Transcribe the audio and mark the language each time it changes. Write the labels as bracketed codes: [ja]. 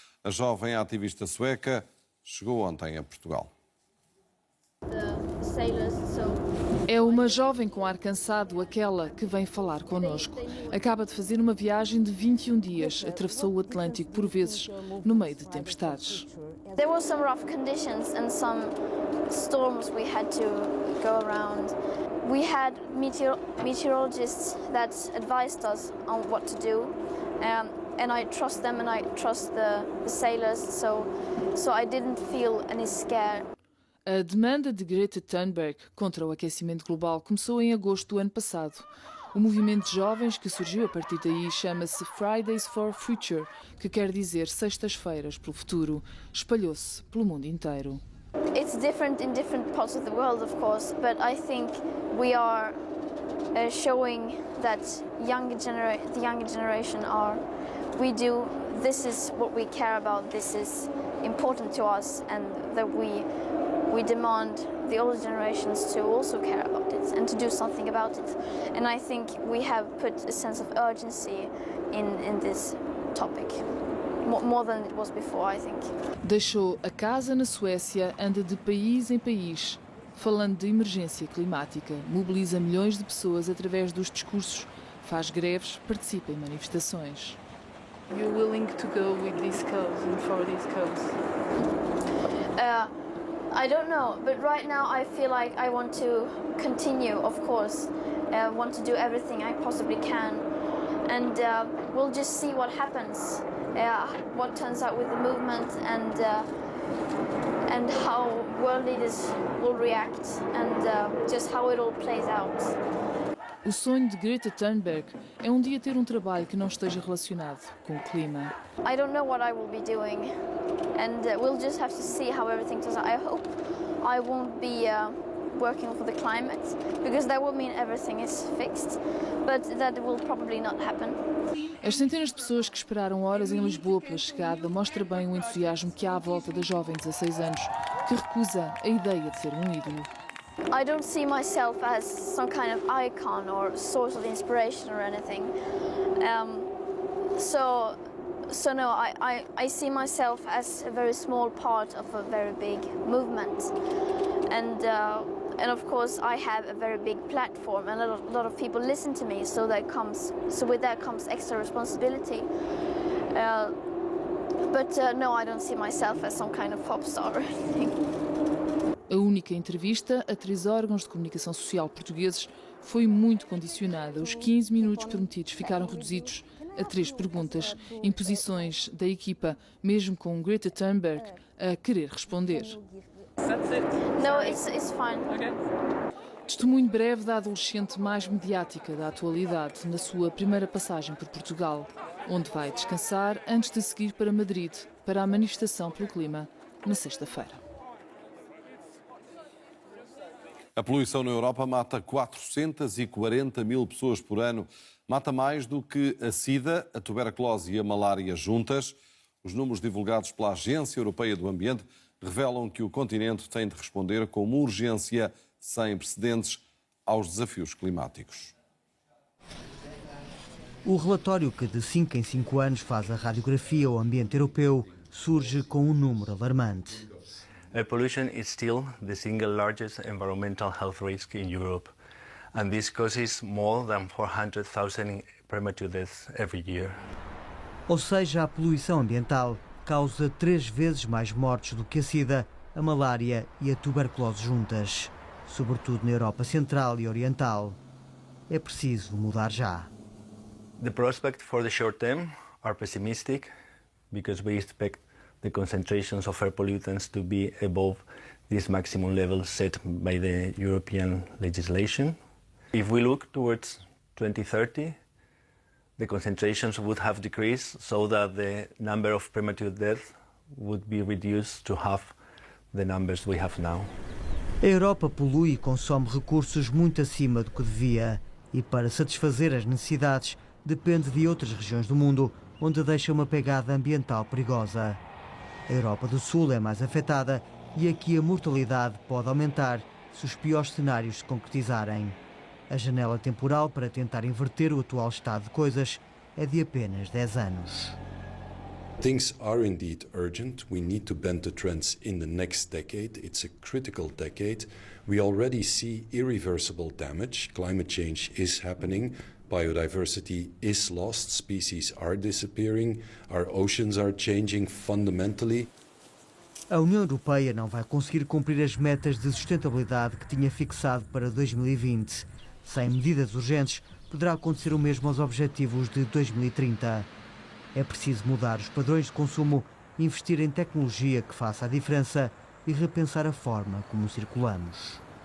[pt] A jovem ativista sueca chegou ontem a Portugal. É uma jovem com ar cansado, aquela que vem falar connosco. Acaba de fazer uma viagem de 21 dias, atravessou o Atlântico por vezes, no meio de tempestades. [en] There were some rough conditions and some storms we had to go around. We had meteorologists that advised us on what to do, and I trust them and I trust the sailors, so I didn't feel any scare. [pt] A demanda de Greta Thunberg contra o aquecimento global começou em agosto do ano passado. O movimento de jovens que surgiu a partir daí chama-se Fridays for Future, que quer dizer sextas-feiras pelo futuro. Espalhou-se pelo mundo inteiro. [en] It's different in different parts of the world, of course, but I think we are showing that the younger generation this is what we care about, this is important to us, and that we demand the older generations to also care about it and to do something about it. And I think we have put a sense of urgency in this topic, more than it was before, I think. [pt] Deixou a casa na Suécia, anda de país em país, falando de emergência climática, mobiliza milhões de pessoas através dos discursos, faz greves, participa em manifestações. [en] You're willing to go with these cause and for these cause? I don't know, but right now I feel like I want to continue, of course. I want to do everything I possibly can. And we'll just see what happens, what turns out with the movement and how world leaders will react and just how it all plays out. [pt] O sonho de Greta Thunberg é um dia ter um trabalho que não esteja relacionado com o clima. [en] I don't know what I will be doing, and we'll just have to see how everything turns out. I hope I won't be working for the climate, because that would mean everything is fixed, but that will probably not happen. [pt] As centenas de pessoas que esperaram horas em Lisboa pela chegada mostra bem o entusiasmo que há à volta da jovem de 16 anos, que recusa a ideia de ser um ídolo. [en] I don't see myself as some kind of icon or source of inspiration or anything. So no, I see myself as a very small part of a very big movement. And of course I have a very big platform and a lot of people listen to me, so with that comes extra responsibility. But no, I don't see myself as some kind of pop star or anything. [pt] A única entrevista a 3 órgãos de comunicação social portugueses foi muito condicionada. Os 15 minutos prometidos ficaram reduzidos a 3 perguntas, imposições da equipa, mesmo com Greta Thunberg a querer responder. [en] No, it's fine. [pt] Testemunho breve da adolescente mais mediática da atualidade na sua primeira passagem por Portugal, onde vai descansar antes de seguir para Madrid para a manifestação pelo clima na sexta-feira. A poluição na Europa mata 440 mil pessoas por ano. Mata mais do que a sida, a tuberculose e a malária juntas. Os números divulgados pela Agência Europeia do Ambiente revelam que o continente tem de responder com uma urgência sem precedentes aos desafios climáticos. O relatório que de 5 em 5 anos faz a radiografia ao ambiente europeu surge com um número alarmante. [en] Air pollution is still the single largest environmental health risk in Europe, and this causes more than 400,000 premature deaths every year. [pt] Ou seja, a poluição ambiental causa 3 vezes mais mortes do que a sida, a malária e a tuberculose juntas, sobretudo na Europa Central e Oriental. É preciso mudar já. [en] The prospects for the short term are pessimistic because we expect the concentrations of air pollutants to be above this maximum level set by the European legislation. If we look towards 2030, the concentrations would have decreased so that the number of premature deaths would be reduced to half the numbers we have now. [pt] A Europa polui e consome recursos muito acima do que devia e, para satisfazer as necessidades, depende de outras regiões do mundo onde deixa uma pegada ambiental perigosa. A Europa do Sul é mais afetada e aqui a mortalidade pode aumentar se os piores cenários se concretizarem. A janela temporal para tentar inverter o atual estado de coisas é de apenas 10 anos. [en] Things are indeed urgent. We need to bend the trends in the next decade. It's a critical decade. We already see irreversible damage. Climate change is happening. Biodiversity is lost. Species are disappearing. Our oceans are changing fundamentally. [pt] A União Europeia não vai conseguir cumprir as metas de sustentabilidade que tinha fixado para 2020. Sem medidas urgentes, poderá acontecer o mesmo aos objetivos de 2030. É preciso mudar os padrões de consumo, investir em tecnologia que faça a diferença e repensar a forma como circulamos.